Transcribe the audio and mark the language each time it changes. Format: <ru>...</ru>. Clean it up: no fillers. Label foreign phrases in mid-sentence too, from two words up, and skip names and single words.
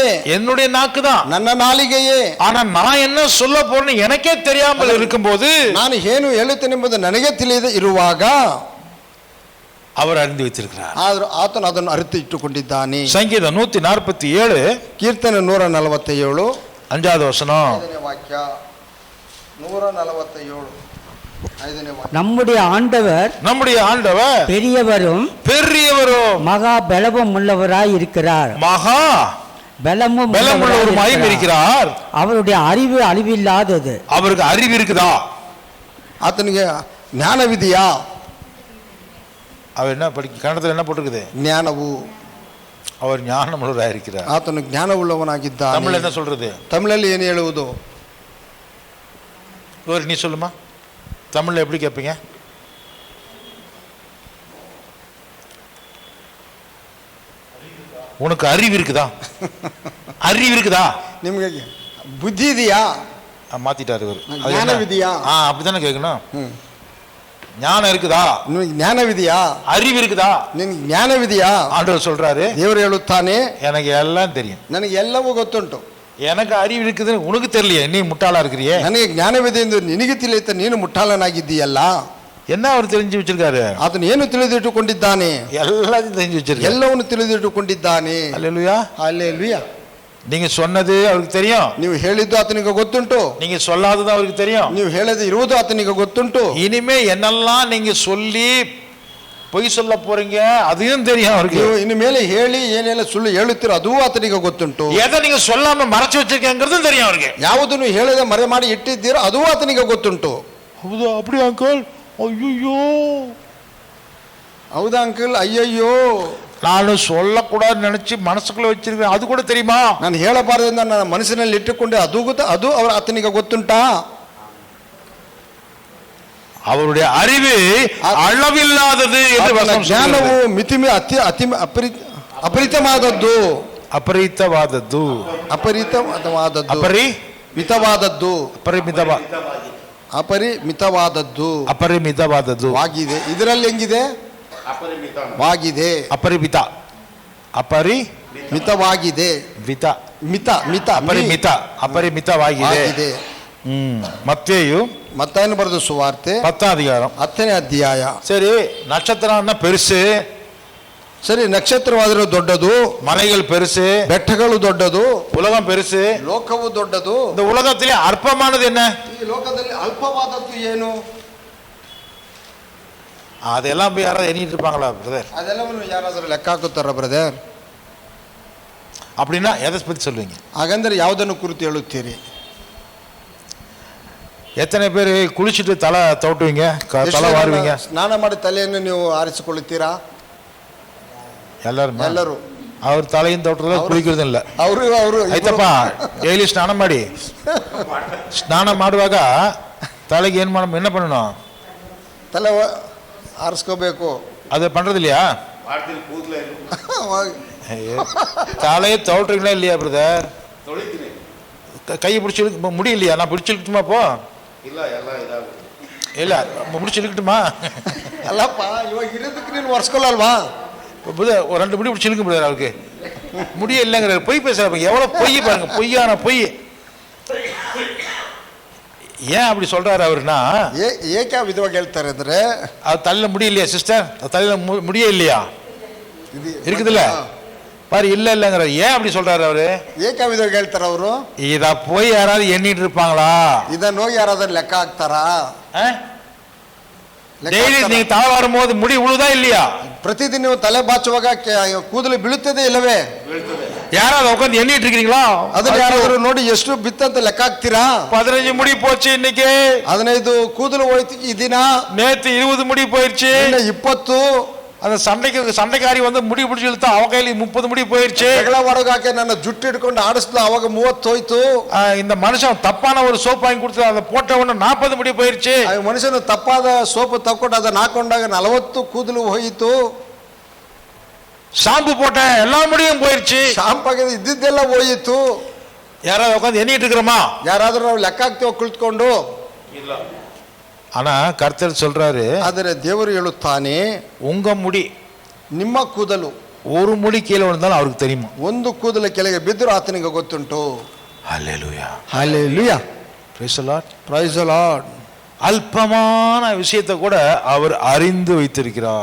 <ta>என்னுடைய நாக்கு தான்,</ta> <kn>ನನ್ನ ನಾಲಿಗೆಯೇ.</kn> <ta>ஆனா நான் என்ன சொல்ல போறேன்னு எனக்கே தெரியாமல் இருக்கும்போது,</ta> <kn>ನಾನು ಏನು ಹೇಳುತ್ತೇನೆ ಎಂಬುದು ನನಗೆ ತಿಳಿಯದೆ ಇರುವಾಗ</kn> <ta>அவர் அறிந்து வைத்திருக்கிறார்.</ta> <kn>ಆದರೂ ಆತನು ಅದನ್ನು ಅರಿತು ಇಟ್ಟುಕೊಂಡಿದ್ದಾನೆ. ಸಂಗೀತ 147 ಕೀರ್ತನೆ 147</kn> <ta>5வது வசனம்.</ta> <kn>5ನೇ ವಾಕ್ಯ. 147 5ನೇ ವಾಕ್ಯ.</kn> <ta>நம்முடைய ஆண்டவர், நம்முடைய ஆண்டவர் பெரியவரும் பெரியவரும் மகா பலமும் உள்ளவராய் இருக்கிறார். மகா பலமுள்ளவருமாய் இருக்கிறார். அவருடைய அறிவு அழிவில்லாதது. அவருக்கு அறிவு இருக்குதா?</ta> <kn>ಆತನಿಗೆ ಜ್ಞಾನವಿದೆಯಾ?</kn> <ta>அவர் என்ன கன்னடத்தில் என்ன போட்டிருக்குது?</ta> <kn>ಜ್ಞಾನವು.</kn> <ta>அவர் ஞானமுள்ளவராய் இருக்கிறார்.</ta> <kn>ಆತನು ಜ್ಞಾನವುಳ್ಳವನಾಗಿದ್ದಾನೆ.</kn> <ta>தமிழ் என்ன சொல்றது?</ta> <kn>ತಮಿಳಲ್ಲಿ ಏನು ಹೇಳುವುದು?</kn> <ta>நீ சொல்லுமா, தமிழ்ல எப்படி கேட்பீங்க? உனக்கு அறிவு இருக்குதா? அறிவு இருக்குதா?</ta> <kn>ನಿಮಗೆ ಬುದ್ಧಿ ಇದೆಯಾ?</kn> <ta>மாத்திட்டாரு இவர்.</ta> <kn>ಜ್ಞಾನವಿದೆಯಾ?</kn> <ta>அப்படித்தானே கேட்கணும். ஞானம் இருக்குதா?</ta> <kn>ನಿಮಗೆ ಜ್ಞಾನವಿದೆಯಾ?</kn> <ta>அறிவு இருக்குதா?</ta> <kn>ನಿನಗೆ ಜ್ಞಾನವಿದೆಯಾ?</kn> <ta>ஆண்டவர் சொல்றாரு,</ta> <kn>ದೇವರು ಹೇಳುತ್ತಾನೆ,</kn> <ta>எனக்கு எல்லாம் தெரியும்.</ta> <kn>ನನಗೆ ಎಲ್ಲವೂ ಗೊತ್ತುಂಟು.</kn> <ta>எனக்கு அறிவு இருக்குதுன்னு உனக்கு தெரியலையே, நீ முட்டாளா இருக்கிறியே.</ta> <kn>ನನಗೆ ಜ್ಞಾನವಿದೆ ಎಂದು ನಿನಗೆ ತಿಳಿಯುತ್ತ ನೀನು ಮುಟ್ಟಾಳನಾಗಿದ್ದೀಯಲ್ಲ.</kn> <ta>என்ன அவர் தெரிஞ்சு வச்சிருக்காரு?</ta> <kn>ಆತನು ಏನು ತಿಳಿದಿಟ್ಟುಕೊಂಡಿದ್ದಾನೆ?</kn> <ta>எல்லாத்தையும் தெரிஞ்சு வச்சிருக்காரு.</ta> <kn>ಎಲ್ಲವನ್ನು ತಿಳಿದಿಟ್ಟುಕೊಂಡಿದ್ದಾನೆ.</kn> <ta>ஹல்லேலூயா.</ta> <kn>ಹಲ್ಲೆಲೂಯಾ.</kn> <ta>நீங்க சொன்னது அவருக்கு தெரியும்.</ta> <kn>ನೀವು ಹೇಳಿದ್ದು ಆತನಿಗೆ ಗೊತ್ತುಂಟು.</kn> <ta>நீங்க சொல்லாதது அவருக்கு தெரியும்.</ta> <kn>ನೀವು ಹೇಳದೆ ಇರುವುದು ಆತನಿಗೆ ಗೊತ್ತುಂಟು.</kn> <ta>இனிமே என்னெல்லாம் நீங்க சொல்லி பொய் சொல்ல போறீங்க அதையும் தெரியும் அவருக்கு.</ta> <kn>ನೀವು ಇನ್ನು ಮೇಲೆ ಹೇಳಿ ಏನೆಲ್ಲ ಸುಳ್ಳು ಹೇಳುತ್ತೀರೋ ಅದೂ ಆತನಿಗೆ ಗೊತ್ತುಂಟು.</kn> <ta>எதை நீங்க சொல்லாம மறைச்சு வச்சிருக்கீங்கிறதும் தெரியும் அவருக்கு.</ta> <kn>ಯಾವುದನ್ನು ಹೇಳದೆ ಮರೆ ಮಾಡಿ ಇಟ್ಟಿದ್ದೀರೋ ಅದೂ ಆತನಿಗೆ ಗೊತ್ತುಂಟು. ಹೌದಾ? அப்படி ಅಂಕಲ್? ஐயோ, ಹೌದಾ ಅಂಕಲ್? ಅಯ್ಯಯ್ಯೋ,</kn> <ta>ನಾನು சொல்லக்கூடாது நினைச்சு மனசுக்குள்ள வச்சிருக்கேன், அது கூட தெரியுமா?</ta> <kn>ನಾನು ಹೇಳಬಾರದೆಂದು ನನ್ನ ಮನಸ್ಸಿನಲ್ಲಿ ಇಟ್ಟುಕೊಂಡೆ, ಅದು ಆತನಿಗೆ ಗೊತ್ತುಂಟಾ?</kn> <ta>அவருடைய அறிவு அளவில்லாதது என்று வசனம்</ta> <kn>ಜ್ಞಾನವು</kn> <ta>சொல்கிறது.</ta> <kn>ಮಿತಿಮಿ ಅಪರಿತವಾದದ್ದು, ಅಪರಿತವಾದದ್ದು, ಅಪರಿತವಾದದ್ದು, ಮಿತವಾದದ್ದು, ಅಪರಿಮಿತವಾದದ್ದು, ಅಪರಿಮಿತವಾದದ್ದು ವಾಗಿದೆ. ಇದರಲ್ಲಿ ಹೆಂಗಿದೆ? ವಾಗಿದೆ, ಅಪರಿಮಿತ, ಮಿತವಾಗಿದೆ, ವಿತ, ಮಿತ ಮಿತ ಅಪರಿಮಿತ, ಅಪರಿಮಿತವಾಗಿದೆ. மத்தேயு ಮತ್ತಾಯನು ಬರೆದ ಸುವಾರ್ತೆ</kn> <ta>10th அதிகாரம்</ta> <kn>10ನೇ ಅಧ್ಯಾಯ.</kn> <ta>சரி, நட்சத்திரம்னா பெருசு,</ta> <kn>ಸರಿ, ನಕ್ಷತ್ರವಾದರೂ ದೊಡ್ಡದು,</kn> <ta>மலைகள் பெருசு,</ta> <kn>ಬೆಟ್ಟಗಳು ದೊಡ್ಡದು,</kn> <ta>உலகம் பெருசு,</ta> <kn>ಲೋಕವು ದೊಡ್ಡದು.</kn> <ta>இந்த உலகத்திலே அற்பமானது என்ன?</ta> <kn>ಈ ಲೋಕದಲ್ಲಿ ಅಲ್ಪವಾದದ್ದು ಏನು?</kn> <ta>அதெல்லாம் போய் யாராவது எண்ணிட்டு இருப்பாங்களா பிரதர்?</ta> <kn>ಅದೆಲ್ಲವನ್ನು ಯಾರಾದರೂ ಲೆಕ್ಕ ಹಾಕುತ್ತಾರ ಬ್ರದರ್?</kn> <ta>அப்படின்னா எதை பத்தி சொல்லுவீங்க?</ta> <kn>ಹಾಗಂದ್ರೆ ಯಾವುದನ್ನು ಕುರಿತು ಹೇಳುತ್ತೀರಿ?</kn> <ta>எத்தனை பேர் குளிச்சுட்டு தலை தோட்டுவீங்க, தலை வாருவீங்க?</ta> <kn>ಸ್ನಾನ ಮಾಡಿ ತಲೆಯನ್ನು ನೀವು ಆರಿಸಿಕೊಳ್ಳುತ್ತೀರಾ?</kn> <ta>எல்லாரும்.</ta> <kn>ಎಲ್ಲರೂ.</kn> <ta>அவர் தலையும் தோட்டுறதுல ಕುಳಿக்கிறதும் ಇಲ್ಲ.</ta> <kn>ಅವರು ಆಯ್ತಪ್ಪ, ಡೈಲಿ ಸ್ನಾನ ಮಾಡಿ, ಸ್ನಾನ ಮಾಡುವಾಗ</kn> <ta>தலைக்கு என்ன பண்ணணும்?</ta> <kn>ತಲೆ ಆರಿಸ್ಕೋಬೇಕು.</kn> <ta>அது பண்றது இல்லையா? தலையை தோட்டுறீங்களா இல்லையா பிரதர்? கையை பிடிச்சி முடியலையா? நான் பிடிச்சி இழுக்கட்டுமா? போ ಇಲ್ಲ முடிச்சு இழுக்கட்டுமா?</ta> <kn>ಅಲ್ಲಪ್ಪ, ಇವಾಗ ಇರೋದಕ್ಕೆ ನೀನು ಒರೆಸ್ಕೊಳ್ಳಲ್ವಾ?</kn> <ta>ஒரு 2 முடி பிடிச்சி இழுக்க முடியாது அவருக்கு, முடிய இல்லைங்கிறாரு. பொய் பேசுறாங்க, எவ்வளவு பொய் பாருங்க, பொய்யான பொய். ஏன் அப்படி சொல்றாரு அவருன்னா,</ta> <kn>ಏಕೆ ವಿಧವಾಗಿ ಹೇಳ್ತಾರೆ ಅಂದ್ರೆ,</kn> <ta>அது தலையில முடியலையா சிஸ்டர்? தலையில முடிய இல்லையா? இருக்குதுல்ல பாரு, இல்ல இல்லங்கிற. ஏன் அப்படி சொல்றாரு அவரு?</ta> <kn>ಏಕೆ ವಿಧವಾಗಿ ಹೇಳ್ತಾರ ಅವರು?</kn> <ta>இத போய் யாராவது எண்ணிட்டு இருப்பாங்களா?</ta> <kn>ಇದನ್ನು ಹೋಗಿ ಯಾರಾದ್ರೂ ಲೆಕ್ಕ ಹಾಕ್ತಾರಾ?</kn> <ta>டெய்லி நீங்க தலை வரும்போது முடி உழுதா இல்லையா?</ta> <kn>ಪ್ರತಿದಿನ ನೀವು ತಲೆ ಬಾಚುವಾಗ ಕೂದಲು ಬೀಳುತ್ತದೆ ಇಲ್ಲವೇ?</kn> <ta>யாராவது உட்காந்து எண்ணிட்டு இருக்கீங்களா?</ta> <kn>ಅದನ್ನ ಯಾರಾದ್ರೂ ನೋಡಿ ಎಷ್ಟು ಬಿತ್ತಂತ ಲೆಕ್ಕ ಹಾಕ್ತೀರಾ?</kn> <ta>15 முடி போச்சு இன்னைக்கு,</ta> <kn>15 ಕೂದಲು ಹೋಯ್ತು ಈ ದಿನ,</kn> <ta>நேத்து 20 முடி போயிருச்சு,</ta> <kn>20.</kn> <ta>அந்த சண்டைக்காரி வந்து முடி பிடிச்சி இழுத்தா அவ கையில 30 முடி போயிருச்சு.</ta> <kn>ಜಗಳ ಮಾಡೋಕೆ ನನ್ನ ಜುಟ್ಟು ಹಿಡ್ಕೊಂಡು ಆಡಿಸ್ಲು, ಅವಾಗ 30 ಹೋಯ್ತು.</kn> <ta>இந்த மனுஷன் தப்பான ஒரு சோப் வாங்கி கொடுத்து அதை போட்ட உடனே 40 முடி போயிருச்சு.</ta> <kn>ಮನುಷ್ಯನು ತಪ್ಪಾದ ಸೋಪು ತಕ್ಕೊಂಡು ಅದನ್ನ ಹಾಕೊಂಡಾಗ 40 ಕೂದಲು ಹೋಯಿತು.</kn> <ta>ஷாம்பு போட்ட எல்லா முடியும் போயிருச்சு.</ta> <kn>ಶಾಂಪಾಗಿ ಇದ್ದಿದ್ದೆಲ್ಲ ಹೋಯಿತು.</kn> <ta>யாராவது உட்காந்து எண்ணிட்டு இருக்கிறோமா?</ta> <kn>ಯಾರಾದ್ರೂ ನಾವು ಲೆಕ್ಕ ಹಾಕ್ತೇವೆ ಕುಳಿತುಕೊಂಡು? ಇಲ್ಲ.</kn> <ta>ஆனா கர்த்தர் சொல்றாரு,</ta> <kn>ಆದರೆ ದೇವರು ಹೇಳುತ್ತಾನೆ,</kn> <ta>உங்க முடி,</ta> <kn>ನಿಮ್ಮ ಕೂದಲು</kn> <ta>ஒரு முடி கீழே விழுந்தாலும் அவருக்கு தெரியுமா?</ta> <kn>ಒಂದು ಕೂದಲು ಕೆಳಗೆ ಬಿದ್ದರೂ ಆತನಿಗೆ ಗೊತ್ತುಂಟು.</kn> <ta>ஹல்லேலூயா,</ta> <kn>ಹಲ್ಲೆಲೂಯಾ,</kn> <en>Praise the Lord, Praise the Lord.</en> <ta>ಅಲ್ಪமான விஷயத்தை கூட அவர் அறிந்து வைத்திருக்கிறார்.</ta>